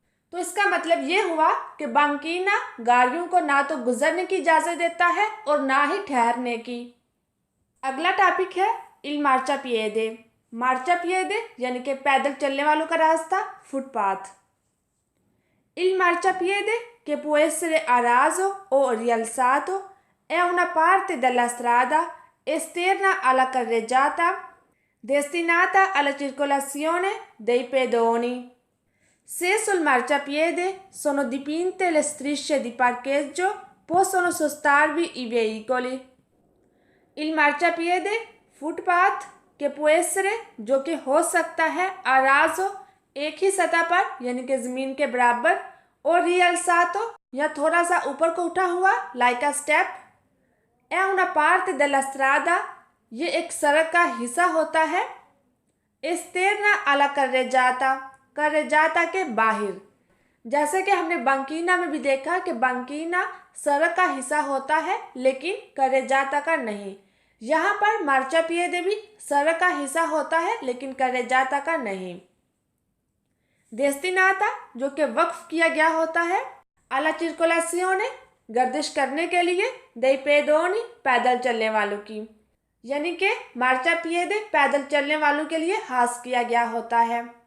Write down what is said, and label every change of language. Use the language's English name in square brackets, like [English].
[Hindi] तो इसका मतलब ये हुआ कि बांकीना गाड़ियों को ना तो गुजरने की इजाज़त देता है और ना ही ठहरने की। अगला टॉपिक है इल मार्चापिएदे। मार्चापिएदे यानी कि पैदल चलने वालों का रास्ता, footpath. [Italian] Il marciapiede, che può essere a raso o rialzato, è una parte della strada esterna alla carreggiata destinata alla circolazione dei pedoni. Se sul marciapiede sono dipinte le strisce di parcheggio, possono sostarvi i veicoli. Il marciapiede, [Hindi] footpath, के [Italian] può essere, [Hindi] जो कि हो सकता है, [Italian] a raso, [Hindi] एक ही सतह पर यानी कि ज़मीन के बराबर, और [Italian] rialzato [Hindi] या थोड़ा सा ऊपर को उठा हुआ, [English] like a step. [Italian] È una parte della strada, [Hindi] ये एक सड़क का हिस्सा होता है। [Italian] esterna alla carreggiata, [Hindi] carreggiata के बाहर। जैसे कि हमने बांकीना में भी देखा कि बांकीना सड़क का हिस्सा होता है लेकिन carreggiata का नहीं। यहाँ पर मार्चापिएदे भी सड़क का हिस्सा होता है लेकिन carreggiata का नहीं। destinata, जो कि वक्फ किया गया होता है, [Italian] alla circolazione, [Hindi] गर्दिश करने के लिए, [Italian] dei pedoni, [Hindi] पैदल चलने वालों की, यानी कि मार्चापिएदे पैदल चलने वालों के लिए खास किया गया होता है।